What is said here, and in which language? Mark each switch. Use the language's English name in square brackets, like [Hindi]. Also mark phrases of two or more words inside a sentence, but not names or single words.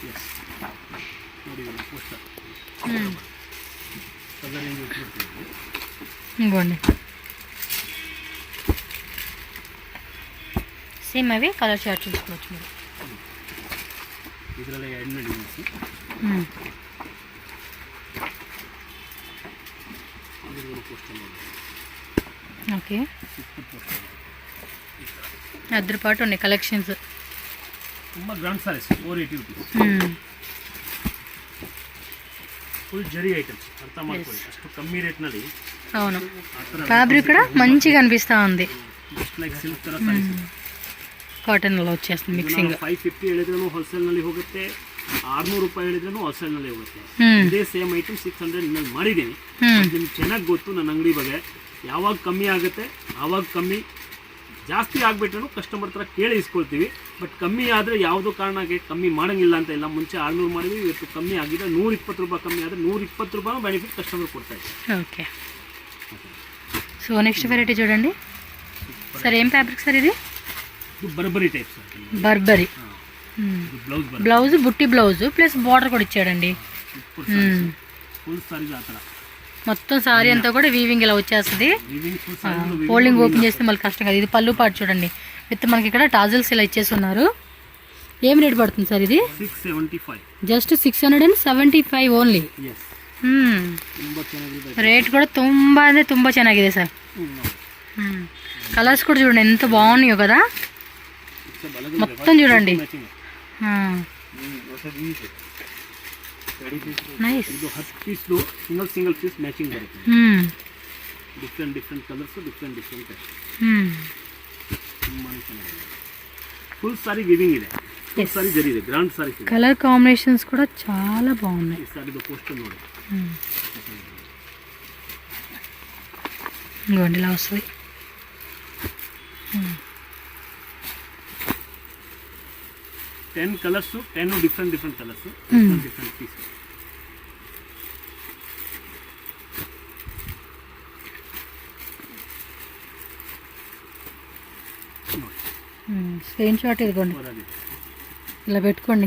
[Telugu] ఇంకోండి సేమ్ అవి [English] colour chart [Telugu] చూసుకోవచ్చు మీరు. ఓకే అద్దరిపాటు ఉన్నాయి కలెక్షన్స్. [Kannada] ತುಂಬಾ [English] grand sarees [Kannada] 480 ರೂಪೀಸ್. ಫುಲ್ ಜರಿ ಐಟಮ್ಸ್ ಅರ್ಥ ಮಾಡ್ಕೊಳ್ಳಿ. ಅಷ್ಟು ಕಮ್ಮಿ ರೇಟ್ ನಲ್ಲಿ. [Telugu] అవును ఫ్యాబ్రిక్ కూడా మంచిగా అనిపిస్తా ఉంది. [English] just like silk [Kannada] ತರ ಸಾರೀಸ್. ಕಾಟನ್ ಅಲ್ಲಿ వచ్చేస్తుంది మిక్సింగ్. 550 ಹೇಳಿದ್ರೂ ಹೋಲ್ಸೇಲ್ ನಲ್ಲಿ ಹೋಗುತ್ತೆ, 600 ರೂಪಾಯಿ ಹೇಳಿದ್ರೂ ಹೋಲ್ಸೇಲ್ ನಲ್ಲಿ ಹೋಗುತ್ತೆ. ಇದೇ [English] same item [Kannada] 600 ನಲ್ಲಿ ಮಾಡಿದ್ದೀನಿ. ನಿಮ್ಗೆ ಚೆನ್ನಾಗಿ ಗೊತ್ತು ನನ್ನ ಅಂಗಡಿ ಬಗ್ಗೆ. ಯಾವಾಗ ಕಮ್ಮಿ ಆಗುತ್ತೆ ಆವಾಗ ಕಮ್ಮಿ, ಜಾಸ್ತಿ ಆಗ್ಬಿಟ್ರೂ ಕಸ್ಟಮರ್ ಹತ್ರ ಕೇಳಿ ಇಸ್ಕೊಳ್ತೀವಿ. ಬಟ್ ಕಮ್ಮಿ ಆದರೆ ಯಾವುದೋ ಕಾರಣಕ್ಕೆ ಕಮ್ಮಿ ಮಾಡೋಂಗಿಲ್ಲ ಅಂತ ಇಲ್ಲ. ಮುಂಚೆ 600 ಮಾಡಿದ್ವಿ, ಇವತ್ತು ಕಮ್ಮಿ ಆಗಿದೆ 120 ರೂಪಾಯಿ ಕಮ್ಮಿ ಆದರೆ 120 ರೂಪಾಯಿ [English] benefit customer [Kannada] ಕೊಡ್ತಾ ಇದ್ದಾರೆ. [English] okay so next variety [Telugu] చూడండి సార్. ఏం ఫ్యాబ్రిక్ సార్ ఇది? బర్బరీ టైప్ సార్. బర్బరీ బ్లౌజ్ బుట్టి [English] blouse plus border [Telugu] కూడా ఇచ్చాడండి. [English] full sarees [Telugu] ఆ ತರ మొత్తం సారీ అంతా కూడా వీవింగ్ ఇలా వచ్చేస్తుంది. [English] folding open [Telugu] చేస్తే మళ్ళీ కష్టం కదా. ఇది పళ్ళు పాటు చూడండి విత్ మనకి ఇక్కడ టాజల్స్ ఇలా ఇచ్చేసి ఉన్నారు. ఏం రేట్ పడుతుంది సార్ ఇది? 675. [English] just 675 only. [Kannada] ರೇಟ್ ಕೂಡ ತುಂಬಾ ಅಂದರೆ ತುಂಬ ಚೆನ್ನಾಗಿದೆ ಸರ್. [Telugu] కలర్స్ కూడా చూడండి ఎంత బాగున్నాయో కదా. మొత్తం చూడండి నైస్. [Kannada] ಇದು 10 ಪೀಸ್ [English] single piece matching [Kannada] ಬರುತ್ತೆ. [English] different colours different full saree weaving [Kannada] ಇದೆ. [English] full saree [Kannada] ಜರಿ ಇದೆ. [English] grand saree [Kannada] ಇದೆ. [English] colour combinations [Telugu] కూడా చాలా బాగున్నాయి. [Kannada] ಈ ಸಾರಿದು ಪೋಸ್ಟರ್ ನೋಡಿ. [Telugu] ఇంకోండి ఇలా వస్తుంది. [English] 10 colours, 10 different colours, different piece. screen shot [Telugu] ఇదిగోండి ఇలా పెట్టుకోండి.